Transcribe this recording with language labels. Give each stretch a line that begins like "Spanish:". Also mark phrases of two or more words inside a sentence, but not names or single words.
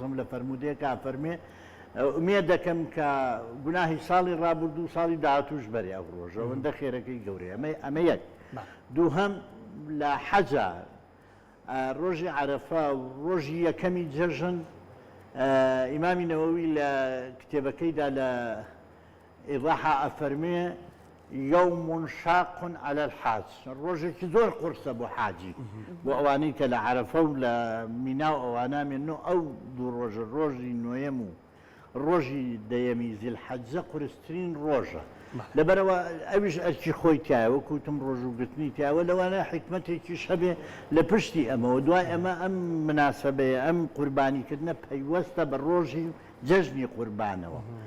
Central Kurdish: وسلم لە فەرمودەیەکە فەرمێ ئومێد دەکەم کە گوناهی ساڵی ڕابردوو و ساڵی داهاتووش بەرێ ئەو ڕۆژە ئەوەندە خێرەکەی گەورەیە ئەمە یەک دووهەم لە حەجە ڕۆژی عەرەفا و ڕۆژی یەکەمی جەژن ئیمامی نەوەوی لە کتێبەکەیدا لە ئیضاحا ئەفەرمێ
Arabic: يوم شاق على
Central Kurdish: الحاج ڕۆژێکی زۆر قورسە بۆ حاجی بۆ ئەوانەی کە لە عەرەفە و لە مینا و ئەوانە مێنەوە ئەو دوو ڕۆژە ڕۆژی نوێم و ڕۆژی دەیەمی زیلحەجە قورسترین ڕۆژە لەبەرەوە ئەویش ئەرکی خۆی تایە وەکوتم ڕۆژوگرتنی تایەوە لەوانە حکمەتێکیش هەبێ لە پشتی ئەمەوە دوای ئەمە ئەم مناسبەیە ئەم قوربانیکردنە پەیوەستە بە ڕۆژی جەژنی قوربانەوە